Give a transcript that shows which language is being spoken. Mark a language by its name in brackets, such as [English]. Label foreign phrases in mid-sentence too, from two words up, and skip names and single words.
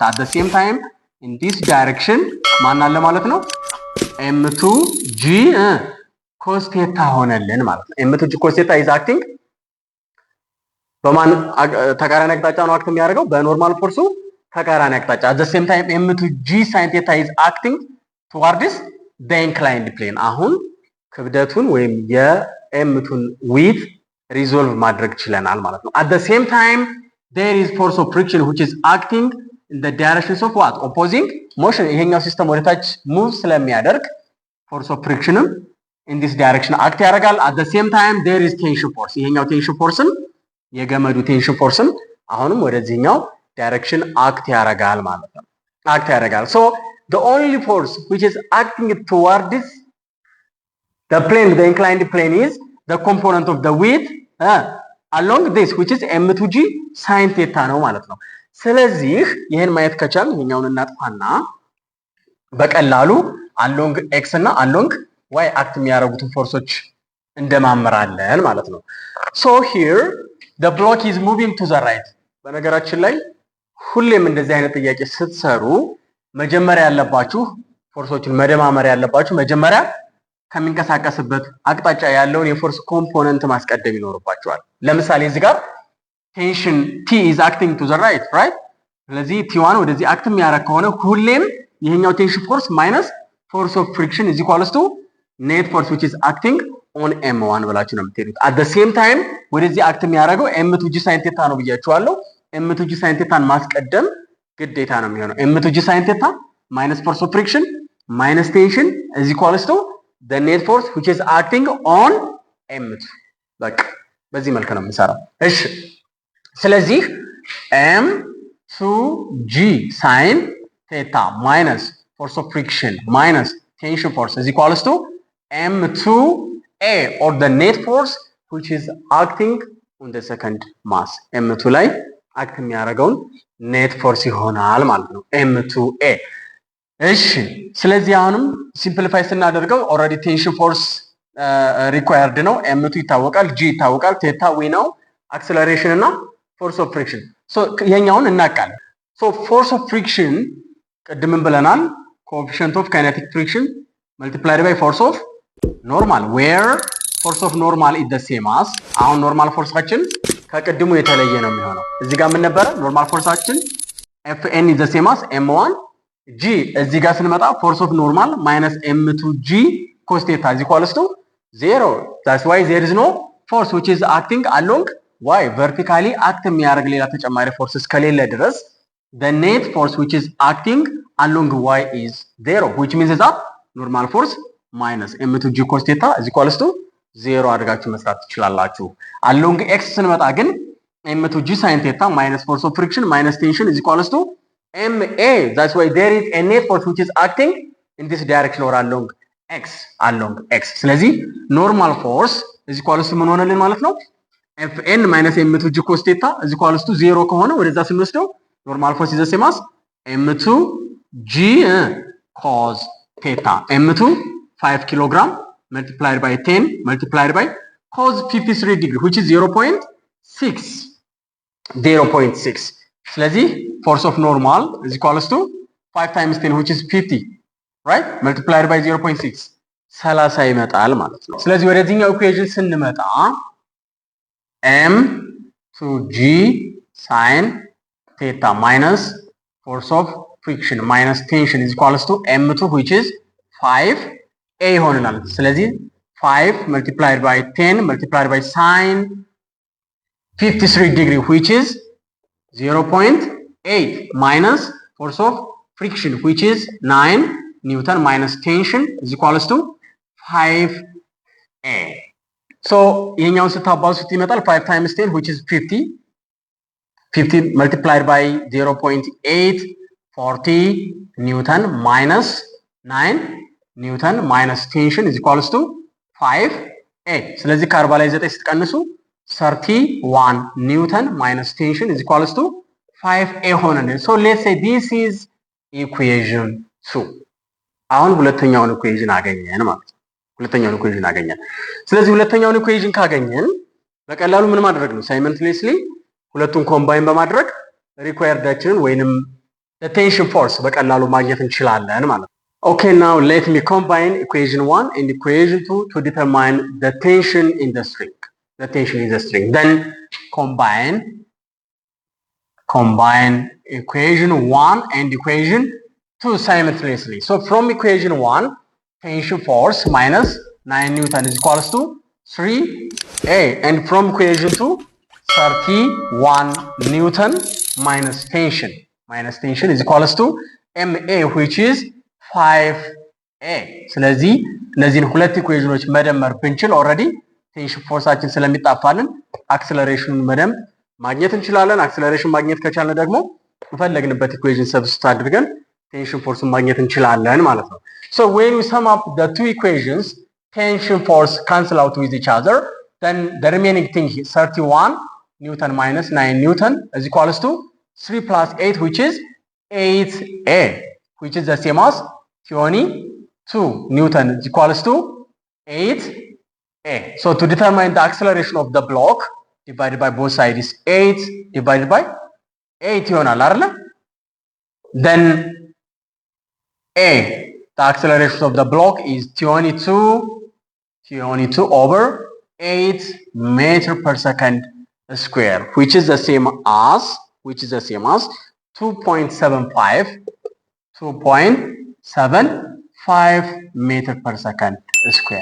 [English] At the same time in this direction [Amharic] ማን አለ ማለት ነው? [English] m2g cos theta [Amharic] ሆነልን ማለት ነው። [English] m2g cos theta is acting [Amharic] በማን ተቃራኒ አቅጣጫ ነው አክት የሚያደርገው? በኖርማል ፎርሱ ተቃራኒ አቅጣጫ። [English] At the same time m2g sin theta is acting towards the inclined plane. [Amharic] አሁን ክብደቱን ወይም የm2ን width ሪዞልቭ ማድረግ ችለናል ማለት ነው። [English] At the same time there is force of friction which is acting in the directions of what? Opposing motion. [Amharic] ይሄኛው ሲስተም ወደ ታች ሙቭ ስለሚያደርግ [English] force of frictionም in this direction [Amharic] አክት ያደርጋል። [English] at the same time there is tension force [Amharic] ይሄኛው ቴንሽን ፎርስም የገመዱ ቴንሽን ፎርስም አሁንም ወደዚህኛው ዳይሬክሽን አክት ያደርጋል ማለት ነው። አክት ያደርጋል። [English] so the only force which is acting toward this the plane, the inclined plane is the component of the width along this which is m2g sin theta [Amharic] ነው ማለት ነው። ስለዚህ ይሄን ማየት ከቻል ይሄኛውን እናጥፋና በቀላሉ [English] along x እና along y [Amharic] አክት የሚያደርጉትን ፎርሶች እንደማመራለን ማለት ነው። [English] so here the block is moving to the right [Amharic] በነገራችን ላይ ሁሌም እንደዚህ አይነት ጥያቄ ስትሰሩ መጀመሪያ ያለባችሁ ፎርሶችን መደማመር ያለባችሁ መጀመሪያ ከሚንቀሳቀስበት አቅጣጫ ያለውን የፎርስ ኮምፖነንት ማስቀደም ይኖርባችኋል። ለምሳሌ እዚህ ጋር ቴንሽን [English] T is acting to the right [Amharic] ስለዚህ T1 ወደዚህ አክት የሚያደርግ ከሆነ ሁሌም ይሄኛው ቴንሽን ፎርስ [English] minus force of friction is equals to net force which is acting on m1 [Amharic] ብላችሁ ነው የምትሄዱት። [English] at the same time ወደዚህ አክት የሚያደርገው m2g sin theta [Amharic] ነው ብያችኋለሁ። [English] m2g sin theta [Amharic] ማስቀደም ግዴታ ነው የሚሆነው። [English] m2g sin theta minus force of friction minus tension is equals to the net force which is acting on m2 [Amharic] በቃ በዚህ መልኩ ነው የምንሰራው። እሺ ስለዚህ [English] m2g sin theta minus force of friction minus tension force is equals to m2a or the net force which is acting on the second mass m2 [Amharic] ላይ አክት የሚያደርገውን ኔት ፎርስ ይሆናል ማለት ነው m2a። እሺ ስለዚህ አሁንም ሲምፕሊፋይ ስናደርገው [English] already tension force required [Amharic] ነው። m2 ይታወቃል፣ g ይታወቃል፣ ቴታ ዊ ነው፣ አክሰለሬሽን እና [English] force of friction [Amharic] ሶ ይሄኛውን እናውቃለን። [English] so force of friction [Amharic] ቅድምን ብለናል [English] coefficient of kinetic friction multiplied by force of normal where force of normal is the same as [Amharic] አሁን ኖርማል ፎርሳችን ከቅድሙ የተለየ ነው የሚሆነው። እዚህ ጋር ምን ነበረ? [English] ኖርማል ፎርሳችን Fn is the same as m1 g [Amharic] እዚህ ጋር ስንመጣ [English] force of normal minus m2g cos theta is equals to 0 that's why there is no force which is acting along y vertically act [Amharic] የሚያደርግ ሌላ ተጨማሪ ፎርስ እስከሌለ ድረስ [English] the net force which is acting along y is 0 which means that normal force minus m2g cos theta is equals to 0 [Amharic] አድርጋችሁ መስራት ትችላላችሁ። [English] along x [Amharic] ስንመጣ ግን [English] m2g sin theta minus force of friction minus tension is equals to ma that's why there is a net force which is acting in this direction or along x ስለዚህ normal force is equals to [Amharic] ምን ሆነልን ማለት ነው [English] fn minus m2g cos theta is equals to 0 [Amharic] ከሆነ ወደዛ ስንወስደው [English] normal force is the same as m2g cos theta m2 5 kg multiplied by 10 multiplied by cos 53 degree which is 0.6 ስለዚህ force of normal is equals to 5 times 10 which is 50 right multiplied by 0.6 30 [Amharic] ይመጣል ማለት ነው። ስለዚህ ወደዚህኛው ኢኩዌሽን ስንመጣ [English] m2g sin theta minus force of friction minus tension is equals to m2 which is 5a [Amharic] ይሆናል። ስለዚህ [English] 5 multiplied by 10 multiplied by sin 53 degree which is 0.8 minus force of friction which is 9 Newton minus tension is equals to 5a so [Amharic] ይሄኛውን ስታባዙት ይመጣል [English] 5 times 10 which is 50 multiplied by 0.8 40 Newton minus 9 Newton minus tension is equals to 5a [Amharic] ስለዚህ ከ40 ላይ 9 ስትቀንሱ [English] 31 Newton minus tension is equals to 5a ሆነልን። so let's say this is equation 2 [Amharic] አሁን ሁለተኛውን ኢኩዌሽን አገኘን ማለት ነው። ሁለተኛውን ኢኩዌሽን አገኘን። ስለዚህ ሁለተኛውን ኢኩዌሽን ካገኘን በቀላሉ ምን ማድረግ ነው ሳይመንትሌስሊ ሁለቱን ኮምባይን በማድረግ ሪኳየርዳችንን ወይንም the tension force በቀላሉ ማግኘት እንችላለን ማለት ነው። [English] okay now let me combine equation 1 and equation 2 to determine the tension in the string then combine equation 1 and equation 2 simultaneously. So from equation 1 tension force minus 9 Newton is equals to 3a and from equation 2 31 Newton minus tension is equals to ma which is 5 [Amharic] ኤ። ስለዚህ እነዚህን ሁለት ኢኩዌሽኖች መደመር ብንችል ኦልሬዲ ቴንሽን ፎርሳችን ስለሚጣፋልን አክሰለሬሽኑን በደንብ ማግኘት እንችላለን። አክሰለሬሽን ማግኘት ከቻልን ደግሞ የፈለግንበት ኢኩዌሽን ሰብስቲት አድርገን ቴንሽን ፎርስን ማግኘት እንችላለን ማለት ነው። [English] So when we sum up the two equations, tension force cancel out with each other, then the remaining thing is 31 Newton minus 9 Newton is equals to 3 plus 8, which is 8A, which is the same as 22 Newton is equals to 8A. So to determine the acceleration of the block, divided by both sides is 8 divided by 8 [Amharic] ይሆናል አይደል? [English] Then A, the acceleration of the block is 22 over 8 meter per second square, which is the same as 2.75 meter per second square.